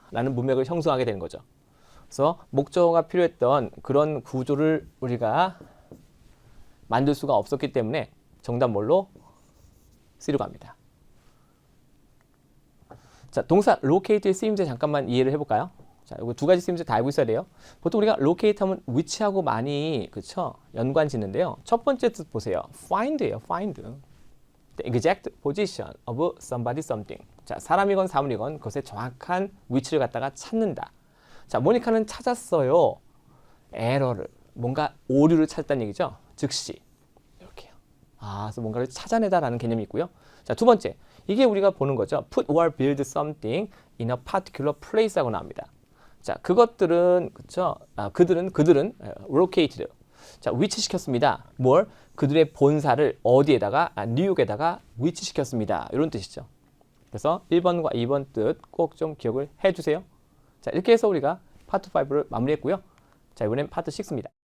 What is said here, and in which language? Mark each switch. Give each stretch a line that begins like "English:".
Korean: 라는 문맥을 형성하게 되는 거죠. 그래서 목적어가 필요했던 그런 구조를 우리가 만들 수가 없었기 때문에 정답 뭘로? C로 갑니다. 자, 동사 locate의 쓰임새 잠깐만 이해를 해볼까요? 자, 이거 두 가지 쓰임새 다 알고 있어야 돼요. 보통 우리가 locate 하면 위치하고 많이, 그쵸? 연관 짓는데요. 첫 번째 뜻 보세요.
English: find예요, find. The exact position of somebody something.
Korean: 자, 사람이건 사물이건 그것의 정확한 위치를 갖다가 찾는다. 자, 모니카는 찾았어요. 에러를, 뭔가 오류를 찾았다는 얘기죠. 즉시. 이렇게요. 그래서 뭔가를 찾아내다라는 개념이 있고요. 자, 두 번째. 이게 우리가 보는 거죠.
English: Put or build something in a particular place
Korean: 하고 나옵니다. 자, 그것들은, 그쵸? 그들은 located. 자, 위치시켰습니다. 뭘? 그들의 본사를 어디에다가? 뉴욕에다가 위치시켰습니다. 이런 뜻이죠. 그래서 1번과 2번 뜻 꼭 좀 기억을 해주세요. 자, 이렇게 해서 우리가 파트 5를 마무리했고요. 자, 이번엔 파트 6입니다.